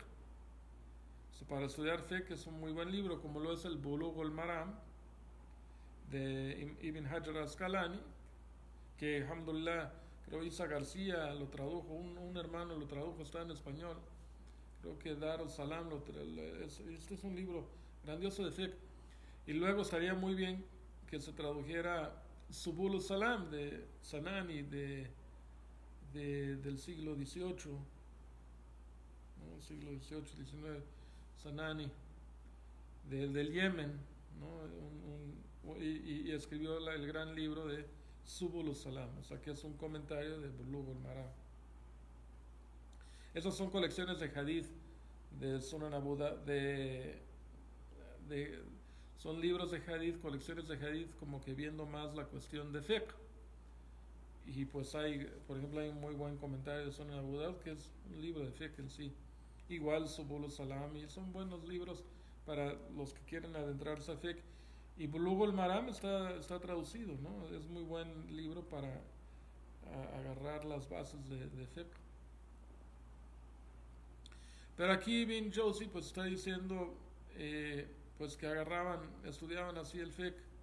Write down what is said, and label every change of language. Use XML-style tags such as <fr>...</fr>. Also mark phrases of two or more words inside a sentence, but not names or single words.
<es>Para estudiar fiqh es un muy buen libro, como lo es el Bulugh al-Maram de Ibn Hajar al-Asqalani, que alhamdulillah, creo Isa García lo tradujo, un hermano lo tradujo, está en español. Creo que Dar al-Salam, este es un libro grandioso de fiqh. Y luego estaría muy bien que se tradujera Subul al-Salam de Sanani del siglo XVIII, ¿no? Siglo XVIII, XIX, Sanani, del Yemen, ¿no? Y escribió el gran libro de Subul al-Salam, o sea que es un comentario de Bulugh al-Maram. Esas son colecciones de hadith de Sunan Abu Dawud, son libros de hadith, colecciones de hadith, como que viendo más la cuestión de fiqh. Y pues hay, por ejemplo, hay un muy buen comentario de Sunan Abu Dawud, que es un libro de fiqh en sí. Igual Subul al-Salam, y son buenos libros para los que quieren adentrarse a fiqh. Y Bulugh al-Maram está traducido, ¿no? Es muy buen libro para agarrar las bases de fiqh. Pero aquí Ibn Jawzi pues está diciendo pues que estudiaban así el fiqh.</es>